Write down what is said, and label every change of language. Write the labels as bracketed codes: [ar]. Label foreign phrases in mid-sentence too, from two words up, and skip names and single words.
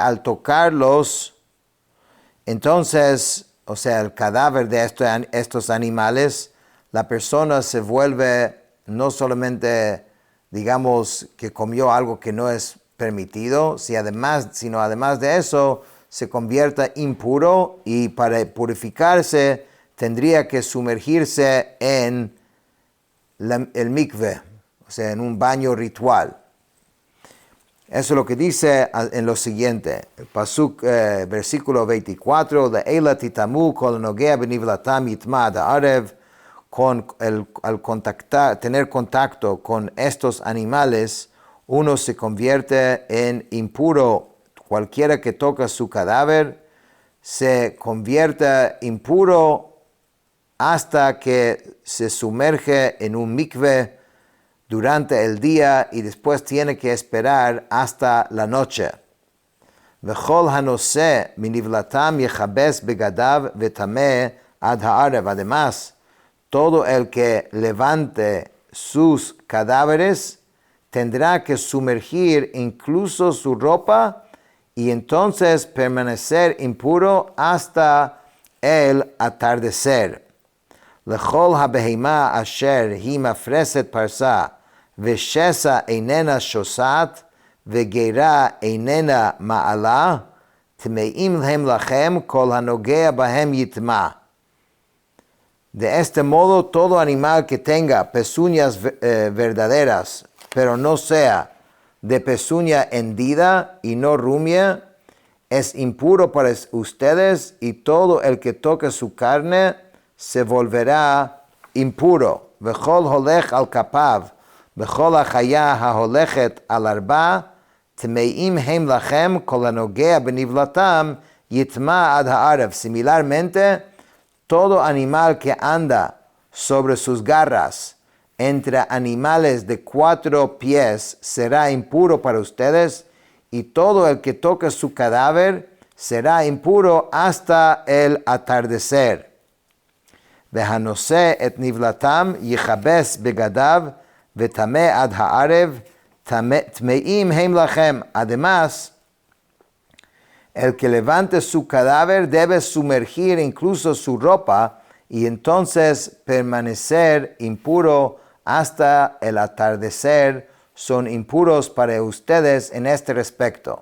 [es] al tocarlos, entonces, o sea, el cadáver de estos animales, la persona se vuelve no solamente, digamos, que comió algo que no es permitido, sino además de eso, se convierta impuro, y para purificarse tendría que sumergirse en el mikve, o sea, en un baño ritual. Eso es lo que dice en lo siguiente, el pasuk, versículo 24, [he] לאלה תטמאו כל נוגע בנבלתם יטמא עד הערב, [es] al tener contacto con estos animales, uno se convierte en impuro. Cualquiera que toca su cadáver se convierte impuro hasta que se sumerge en un mikve durante el día y después tiene que esperar hasta la noche. [he] וכל הנשא מנבלתם יכבס בגדיו וטמא עד הערב. [es] Además, todo el que levante sus cadáveres tendrá que sumergir incluso su ropa y entonces permanecer impuro hasta el atardecer. [he] לכל הבהמה אשר היא מפרסת פרסה ושסע איננה שסעת וגרה איננה מעלה טמאים להם לכם כל הנגע בהם יטמא. [es] De este modo, todo animal que tenga pezuñas verdaderas, pero no sea de pezuña hendida y no rumia, es impuro para ustedes, y todo el que toque su carne se volverá impuro. [he] וכל הולך על כפיו וכל החיה ההלכת על ארבע טמאים הם לכם כל הנגע בנבלתם יטמא עד הערב. [es] Similarmente, todo animal que anda sobre sus garras entre animales de 4 pies será impuro para ustedes, y todo el que toque su cadáver será impuro hasta el atardecer. [he] והנשא את נבלתם יכבס בגדיו וטמא עד הערב טמאים הם לכם. [es] Además, el que levante su cadáver debe sumergir incluso su ropa y entonces permanecer impuro hasta el atardecer. Son impuros para ustedes en este respecto.